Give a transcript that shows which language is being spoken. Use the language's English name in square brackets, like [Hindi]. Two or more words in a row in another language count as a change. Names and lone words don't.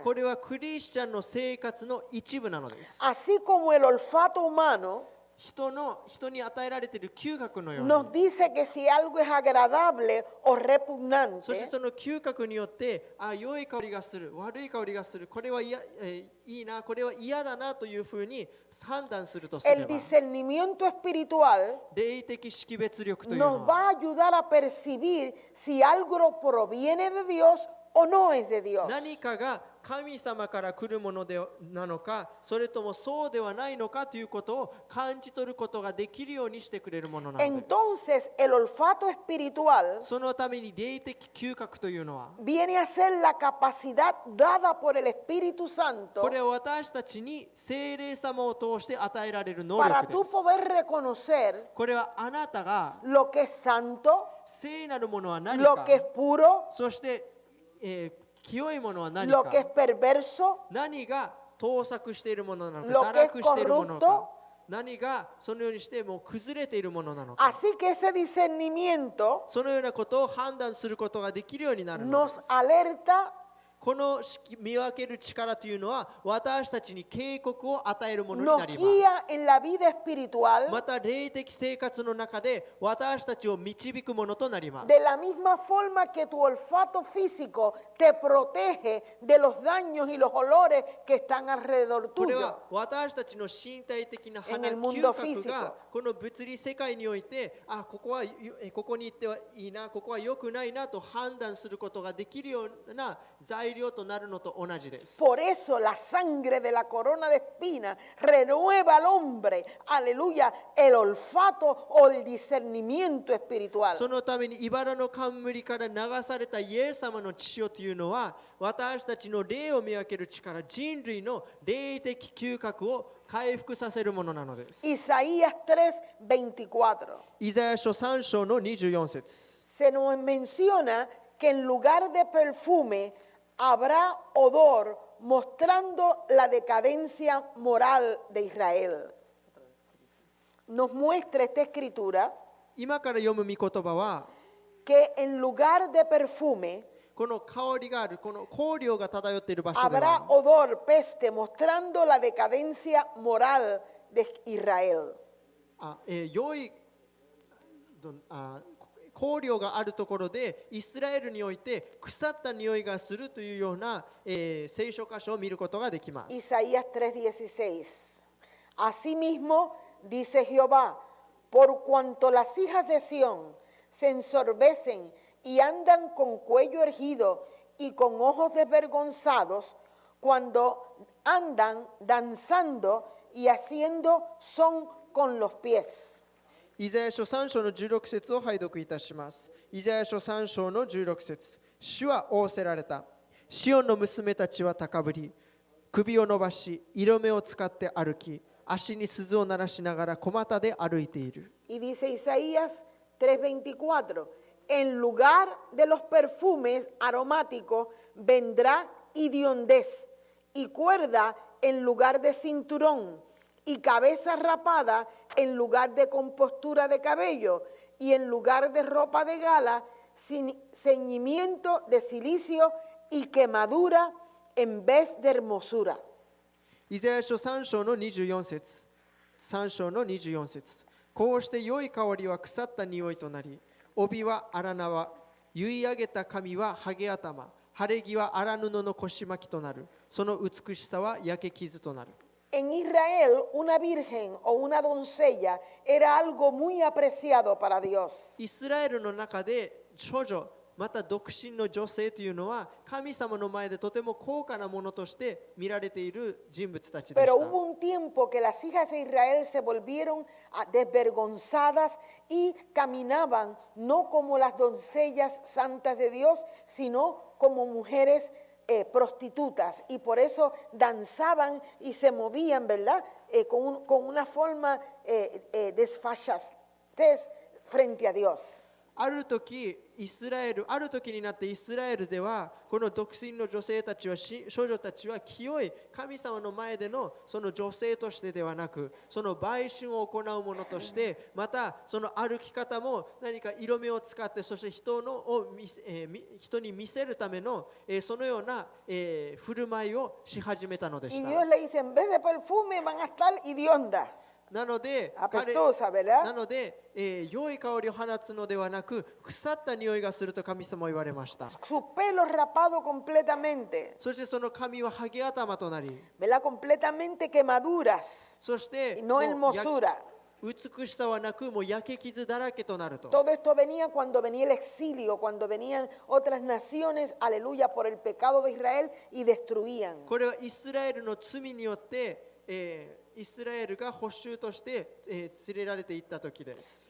[Japanese] これはクリスチャンの生活の一部なのです。 [Spanish] Así como el olfato humano [Japanese] 人に与えられている嗅覚のよう [Spanish] nos [Japanese] に、 [Spanish] dice que si algo es agradable o [Japanese] そして [Spanish] repugnante, [Japanese] その嗅覚によって、良い香りがする、悪い香りがする、これは嫌、いいな、これは嫌だなというふうに判断するとすれ [Spanish] el [Japanese] ば、 [Spanish] discernimiento espiritual [Japanese] 霊的識別力という [Spanish] nos [Japanese] の [Spanish] va [Japanese] は [Spanish] a ayudar a percibir si algo proviene de Dios o no es de Dios. [Japanese] 何かが神様から来るものなのか、それともそうではないのかということを感じ取ることができるようにしてくれるものなのです。 [Spanish] Entonces, el olfato espiritual [Japanese] そのために霊的嗅覚というのは、 [Spanish] viene a ser la capacidad dada por el Espíritu Santo [Japanese] これは私たちに聖霊様を通して与えられる能 [Spanish] para [Japanese] 力 [Spanish] tú [Japanese] です。 [Spanish] poder reconocer [Japanese] これはあなたが [Spanish] lo que es santo, [Japanese] 聖なるものは何 [Spanish] lo [Japanese] か、 [Spanish] que es puro, [Japanese] そして、清いものは何 [Spanish] lo que es [Japanese] か、 [Spanish] perverso, [Japanese] 何が盗作しているものなの [Spanish] lo [Japanese] か、 [Spanish] que es [Japanese] 堕落しているもの [Spanish] corrupto [Japanese] か、何がそのようにしてもう崩れているものなのか、 [Spanish] así que ese discernimiento [Japanese] そのようなことを判断することができるようになるの [Spanish] nos [Japanese] です。 [Spanish] alerta [Japanese] この見分ける力というのは私たちに警告を与えるものにな [Spanish] nos [Japanese] り [Spanish] guía [Japanese] ます。 [Spanish] en la vida espiritual [Japanese] また霊的生活の中で私たちを導くものとなります。 [Spanish] de la misma forma que tu olfato físico te protege de los daños y los olores que están alrededor [Japanese] これ [Spanish] tuyo. [Japanese] は私たちの身体的な [Spanish] En [Japanese] 鼻 [Spanish] el [Japanese] 嗅 [Spanish] mundo [Japanese] 覚 [Spanish] físico. [Japanese] がこの物理世界においてここに行ってはいいな、ここは良くないなと判断することができるような材料となるのと同じです。 [Spanish] Por eso la sangre de la corona de espinas renueva al hombre, aleluya, el olfato o el discernimiento espiritual. [Japanese] そのために茨の冠から流されたイエス様の血潮というのは私たちの霊を見分ける力、人類の霊的嗅覚を回復させるものなのです。 [Spanish] Isaías 3:24. [Japanese] イザヤ書3章の24節。 [Spanish] Se nos menciona que en lugar de perfume habrá odor mostrando la decadencia moral de Israel. Nos muestra esta escritura [Japanese] 今から読む御言葉は [Spanish] que en lugar de perfume [Japanese] この香りがある、この香料が漂っている場所で [Spanish] habrá [Japanese] は [Spanish] odor, peste, mostrando la decadencia moral de Israel. [Japanese] 良い香料があるところでイスラエルにおいて腐った匂いがするというような、聖書箇所を見ることができます。 [Spanish] Isaías 3:16. Asimismo, dice Jehová, por cuanto las hijas de Sión se ensorbecen y andan con cuello erguido y con ojos desvergonzados, cuando andan danzando y haciendo son con los pies. [Japanese] イザヤ書3章の16節を拝読いたします。イザヤ書3章の16節。主は仰せられた。シオンの娘たちは高ぶり、首を伸ばし、色目を使って歩き、足に鈴を鳴らしながら小股で歩いている。 [Spanish] Y dice Isaías 3:24, en lugar de los perfumes aromáticos vendrá hediondez y cuerda en lugar de cinturón y cabeza rapada en lugar de compostura de cabello y en lugar de ropa de gala, ceñimiento de cilicio y quemadura en vez de hermosura. [Japanese] イザヤ書3章の24節。3章の24節。こうして良い香りは腐った匂いとなり、帯は荒縄、結い上げた髪はハゲ頭、晴れ着は荒布の腰巻きとなる。その美しさは焼け傷となる。 [Spanish] En Israel, una virgen o una doncella era algo muy apreciado para Dios. [Japanese] イスラエルの中で処女、また独身の女性というのは神様の前でとても高価なものとして見られている人物たちでし [Spanish] Pero [Japanese] た。 [Spanish] hubo un tiempo que las hijas de Israel se volvieron desvergonzadas y caminaban no como las doncellas santas de Dios, sino como mujeres prostitutas, y por eso danzaban y se movían, ¿verdad? Con una forma desfachatez frente a Dios. [Japanese] ある時になってイスラエルではこの独身の女性たちは少女たちは清い神様の前でのその女性としてではなく、その売春を行うものとして、またその歩き方も何か色目を使って、そして人に見せるためのそのような振る舞いをし始めたので [Spanish] Y [Japanese] した。 [Spanish] Dios le dice, en vez de perfume van a estar hediondas, [Japanese] なので [Spanish] apestosas, ¿verdad? [Japanese] なので、良い香りを放つのではなく、腐った匂いがすると神様は言われました。 [Spanish] Sus pelos rapados completamente, [Japanese] そしてその髪はハゲ頭となり、 [Spanish] ¿verdad? Completamente quemaduras [Japanese] そして [Spanish] y no [Japanese] もう [Spanish] hermosura. [Japanese] 美しさはなく、もう焼け傷だらけとなると。 [Spanish] Todo esto venía cuando venía el exilio, cuando venían otras naciones, aleluya, por el pecado de Israel y destruían. [Japanese] これはイスラエルの罪によって、イスラエルが捕囚として、連れられていった時です。